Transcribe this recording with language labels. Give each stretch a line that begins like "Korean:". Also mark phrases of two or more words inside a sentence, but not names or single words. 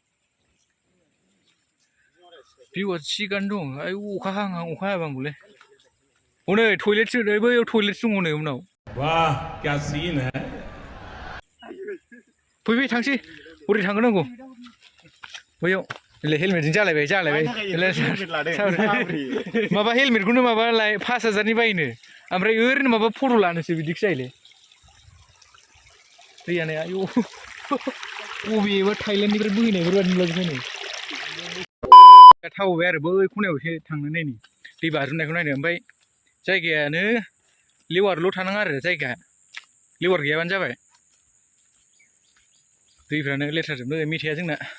Bodo: भिउआ थिगानो दं आयौ अखा हाहां अखा हायाबांगौलै हनै टयलेटसो बैयाव टयलेट दङ नै उनाव
Hindi: वाह क्या सीन है
Bodo: फै थांसै बोरै थांगोनांगौ बैयाव हेलमेटजों जालायबाय माबा हेलमेटखौनो माबा 5,000नि बायनो ओमफ्राय ओरैनो माबा फट' लानोसो बिदिखि जायोलै दैयानो आयौ बबेबा थाइलेण्डनिफ्राय बोहैनायफोर बादि नुलाजोबबाय नै थावबाय आरो बै खनायाव एसे थांनो नायनि दै बाज्रुमनायखौ नायनो ओमफ्राय जायगायानो लेवारल' थानाङा आरो जायगाया लेवार गैयाबानो जाबाय दैफ्रानो लेथ्राजोबनो मेथाइआ जोंना